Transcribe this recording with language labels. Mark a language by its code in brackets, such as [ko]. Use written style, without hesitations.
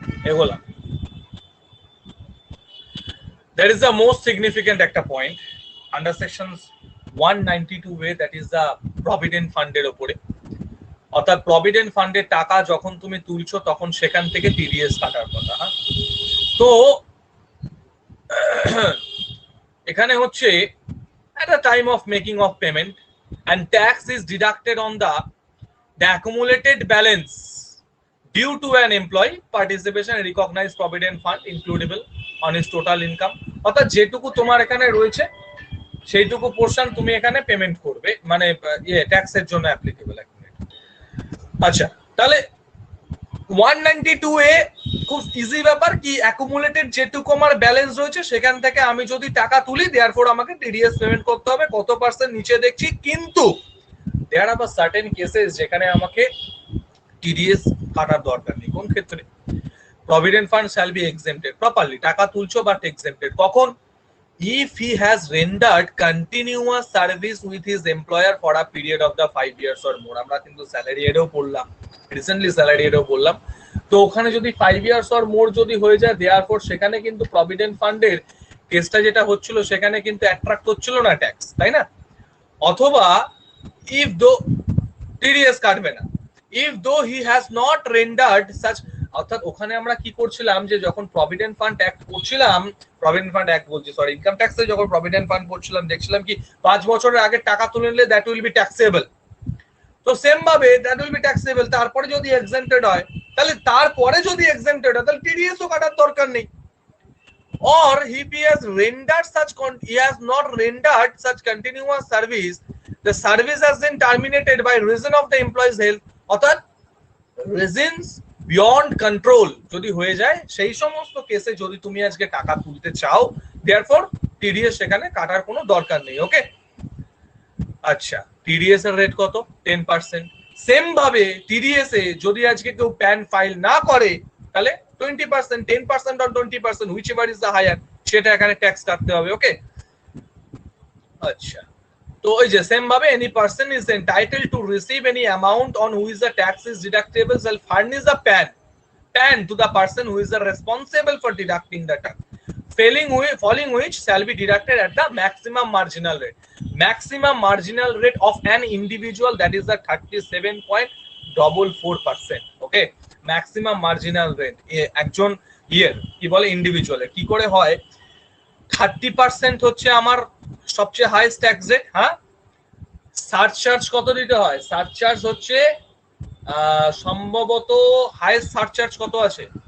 [bn] এগোলাম, [en] that is the most significant একটা point under section 192 এ, that is the provident ফান্ডের উপরে। [bn] অর্থাৎ provident ফান্ডের টাকা যখন তুমি তুলছো তখন সেখান থেকে টিডিএস কাটার কথা। হ্যাঁ, তো এখানে হচ্ছে [en] at the time of making of payment and tax is deducted on the accumulated balance due to an employee participation in recognized provident fund includable on his total income। [bn] অর্থাৎ যেটুকু তোমার এখানে রয়েছে সেইটুকু পোরশন তুমি এখানে পেমেন্ট করবে, মানে ট্যাক্সের জন্য অ্যাপ্লিকেবল। আচ্ছা, তাহলে 192 এ খুব ইজি ব্যাপার কি, অ্যাকুমুলেটেড যেটুকু আমার ব্যালেন্স রয়েছে সেখান থেকে আমি যদি টাকা তুলি দেয়ারফর আমাকে টিডিএস পেমেন্ট করতে হবে। কত পার্সেন্ট নিচে দেখছি, কিন্তু দেয়ার আর সার্টেন কেসেস যেখানে আমাকে টিডিএস কাটার দরকার নেই। কোন ক্ষেত্রে? [en] Provident fund shall be exempted properly, টাকা তুলছো but exempted কখন? if he has rendered continuous service with his employer for a period of the 5 years or more। [bn] আমরা কিন্তু স্যালারি এডও পড়লাম, রিসেন্টলি স্যালারি এডও বললাম। তো ওখানে যদি [en] 5 years or more [bn] যদি হয়ে যায়, দেয়ারফর সেখানে কিন্তু প্রভিডেন্ট ফান্ডের কেসটা যেটা হচ্ছিল সেখানে কিন্তু অ্যাট্রাক্ট হচ্ছিল না ট্যাক্স, তাই না? অথবা if though টিডিএস কাটবে না, [en] if though he has not rendered such, [bn] অর্থাৎ ওখানে আমরা কি করছিলাম যে যখন প্রভিডেন্ট ফান্ড অ্যাক্ট করছিলাম, প্রভিডেন্ট ফান্ড অ্যাক্ট বলছি সরি, ইনকাম ট্যাক্সে যখন প্রভিডেন্ট ফান্ড করছিলাম দেখছিলাম কি 5 বছরের আগে টাকা তুলে নিলে দ্যাট উইল বি ট্যাক্সেবল। তো সেম ভাবে দ্যাট উইল বি ট্যাক্সেবল, তারপরে যদি এক্সেম্পটেড হয় তাহলে তারপরে যদি এক্সেম্পটেড হয় তাহলে টিডিএস ও কাটার দরকার নেই। [en] or if he has rendered such he has not rendered such continuous service, the service has been terminated by reason of the employee's health, [bn] অর্থাৎ [en] reasons beyond control [bn] যদি হয়ে যায়, সেই সমস্ত কেসে যদি তুমি আজকে টাকা তুলতে চাও, therefore টিডিএস সেখানে কাটার কোনো দরকার নেই। ওকে, আচ্ছা, টিডিএস এর রেট কত? 10%। সেম ভাবে টিডিএস এ যদি আজকে কেউ প্যান ফাইল না করে তাহলে 20%, 10% or 20%, [en] whichever is the higher, [bn] সেটা এখানে ট্যাক্স কাটতে হবে। ওকে, আচ্ছা, তো ওই যে সেম ভাবে [en] any person is entitled to receive any amount on which the tax is deductible shall furnish a PAN to the person who is responsible for deducting the tax, following which shall be deducted at the maximum marginal rate. Maximum marginal rate of an individual, that is the 37.44%. [bn] Okay, maximum marginal rate একজন ইয়ার কি বলে individual কি করে হয়? 30% হচ্ছে আমার সবচেয়ে highest tax rate. হ্যাঁ, সারচার্জ কত দিতে হয়? সারচার্জ হচ্ছে সম্ভবত হাইয়েস্ট সারচার্জ কত আছে?